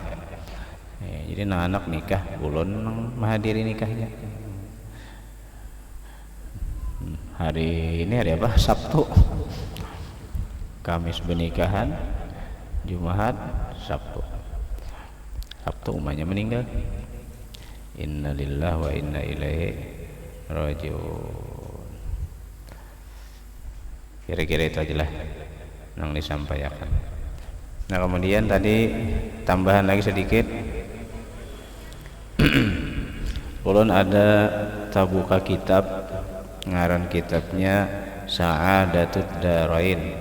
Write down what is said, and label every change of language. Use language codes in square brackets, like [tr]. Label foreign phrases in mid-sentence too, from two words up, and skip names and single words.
[bjn] Jadi anak nikah, ulun menghadiri nikahnya. [id] Hari ini hari apa? Sabtu. Kamis pernikahan, Jumat, Sabtu. [bjn] Sabtu umahnya meninggal. [ar] Innalillahi wa inna ilaihi rajiun. [id] Kira-kira itu aja lah yang disampaikan. Nah, kemudian tadi tambahan lagi sedikit. [bjn] Ulun ada tabuka kitab, ngaran kitabnya Sa'adatud Darain.